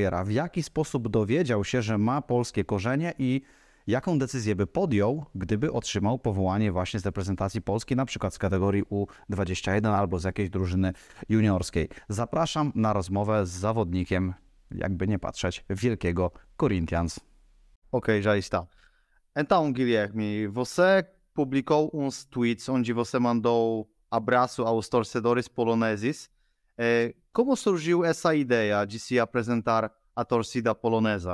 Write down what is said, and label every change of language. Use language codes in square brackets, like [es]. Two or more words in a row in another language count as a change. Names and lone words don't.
[pl] W jaki sposób dowiedział się, że ma polskie korzenie i jaką decyzję by podjął, gdyby otrzymał powołanie właśnie z reprezentacji Polski, na przykład z kategorii U21 albo z jakiejś drużyny juniorskiej? Zapraszam na rozmowę z zawodnikiem, jakby nie patrzeć, wielkiego Corinthians. [pt] Ok, já está. Então, Guilherme, você publicou uns tweets onde você mandou abraço aos torcedores poloneses. Como surgiu essa ideia de se apresentar à torcida polonesa?